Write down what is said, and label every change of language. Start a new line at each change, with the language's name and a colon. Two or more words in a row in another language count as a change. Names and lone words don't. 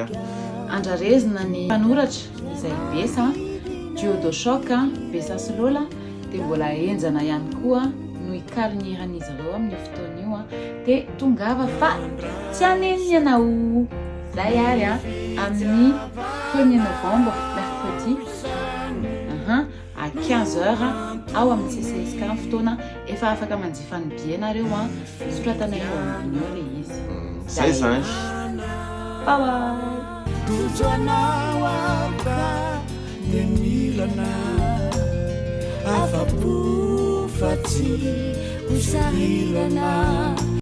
Malagasy: Andrarezina ny mpanoratra izay Bessa,
French: duo de choc
Malagasy: Bessa sy Lola dia mbola enjana ihany koa no ikariniran'izy ireo amin'ny fotoana io dia tongava fa tsy haneny ianao. Zay ary amin'ny
French: 1er novembre mercredi à 15h
Malagasy: ao amin'ny CCSK ny fotoana efa afaka manjifa ny bie nareo soratanay eo ambony eo le izy. Zay zany.
English: Bye bye. Tujuanao apa demilana afapu fati usahilana